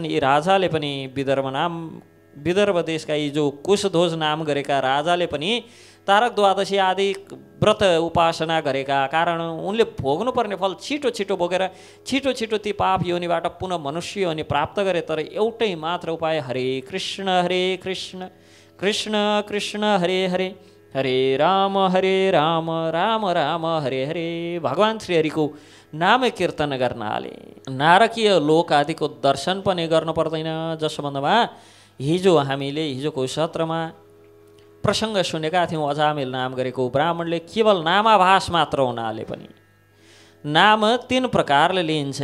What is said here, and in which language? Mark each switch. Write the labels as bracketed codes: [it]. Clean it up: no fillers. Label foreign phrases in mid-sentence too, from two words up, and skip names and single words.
[ne] यी राजाले पनि विदर्भ देशका यी जो कुशध्वज नाम गरेका राजाले पनि तारक द्वादशी आदि व्रत उपासना गरेका कारण उनले भोग्नुपर्ने फल छिटो छिटो भोगेर छिटो छिटो ती पाप योनिबाट पुनः मनुष्य योनि प्राप्त गरे। तर एउटै मात्र उपाय, [sa] हरे कृष्ण कृष्ण कृष्ण हरे हरे, हरे राम राम राम हरे हरे। [ne] भगवान् श्रीहरिको नाम कीर्तन गर्नाले नारकीय लोक आदिको दर्शन पनि गर्नु पर्दैन। जसो भन्दामा हामीले हिजोको सत्रमा प्रसङ्ग सुनेका थियौँ। अजामिल नाम गरेको ब्राह्मणले केवल नामाभास मात्र हुनाले पनि, नाम 3 प्रकारले लिइन्छ।